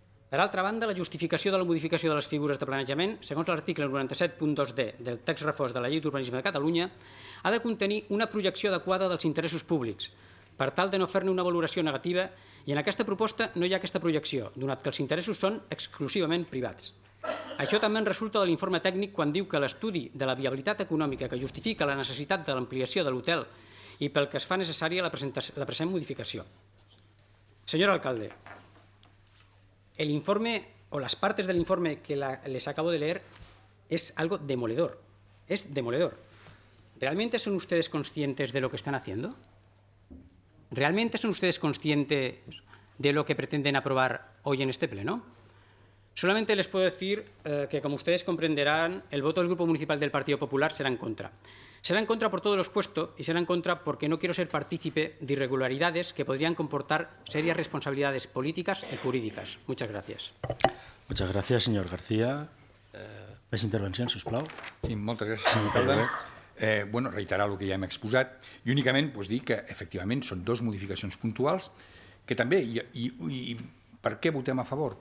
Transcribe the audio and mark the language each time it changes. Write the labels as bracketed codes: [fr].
[ca] Per altra banda, la justificació de la modificació de les figures de planejament, segons l'article 97.2d del text refós de la Llei d'Urbanisme de Catalunya, ha de contenir una projecció adequada dels interessos públics, per tal de no fer-ne una valoració negativa, i en aquesta proposta no hi ha aquesta projecció, donat que els interessos són exclusivament privats. Això també en resulta de l'informe tècnic quan diu que l'estudi de la viabilitat econòmica que justifica la necessitat de l'ampliació de l'hotel i pel que es fa necessària la present modificació. [es] Señor alcalde, el informe o las partes del informe que les acabo de leer es algo demoledor. Es demoledor. ¿Realmente son ustedes conscientes de lo que están haciendo? ¿Realmente son ustedes conscientes de lo que pretenden aprobar hoy en este pleno? Solamente les puedo decir que, como ustedes comprenderán, el voto del Grupo Municipal del Partido Popular será en contra. Será en contra por todo lo expuesto y será en contra porque no quiero ser partícipe de irregularidades que podrían comportar serias responsabilidades políticas y jurídicas. Muchas gracias. Muchas gracias, señor García. [ca] Més intervencions, sisplau. Sí, moltes gràcies, senyor alcalde. Reiterar el que ja hem exposat i únicament dir que, efectivament, són 2 modificacions puntuals que també, i per què votem a favor?